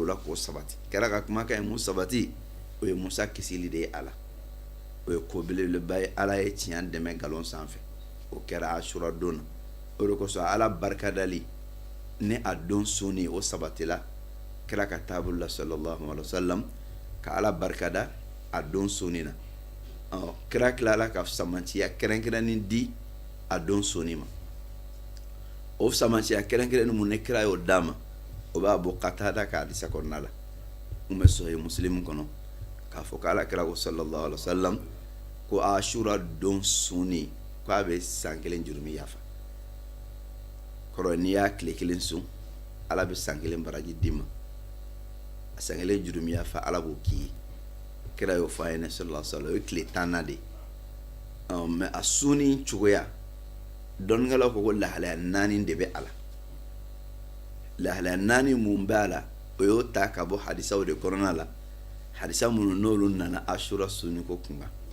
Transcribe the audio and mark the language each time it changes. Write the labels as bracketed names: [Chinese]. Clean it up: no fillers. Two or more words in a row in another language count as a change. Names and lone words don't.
[Bambara] la k'o sabati kira ka kumakan ye mun sabati o ye Musa kisili de ye a la o ye ko belebeleba ye ala ye tiɲɛ dɛmɛ galon sanfɛ o kɛra Ashura don na o de kosɔn ala barikadali ni a don suni o sabatila kira ka taabolo la [Arabic] صلى الله عليه وسلم [Bambara] ka ala barikada a don suni na kira kilala ka samantiya kɛrɛnkɛrɛnnin di a don suni ma o samantiya kɛrɛnkɛrɛnnin mun ne kira y'o d'a ma o b'a bɔ Qatada ka hadisa kɔnɔna la mun bɛ Sahih Muslim kɔnɔ k'a fɔ k'ala kira ko [Arabic] صلى الله عليه وسلم [Bambara] ko Ashura don suni ko a bɛ san 1 jurumi yafa kɔrɔ n'i y'a tile 1 sun ala bɛ san 1 baraji d'i ma a san 1 jurumi yafa ala b'o k'i ye kira y'o fɔ a ye [Arabic] صلى الله عليه وسلم [Bambara] o ye tile 10 na de mɛ a suni cogoya dɔnnikɛlaw ko lahalaya 4 de bɛ a la lahalaya 4 mun bɛ a la o y'o ta ka bɔ hadisaw de kɔnɔna la hadisa minnu n'olu nana Ashura suni ko kunkan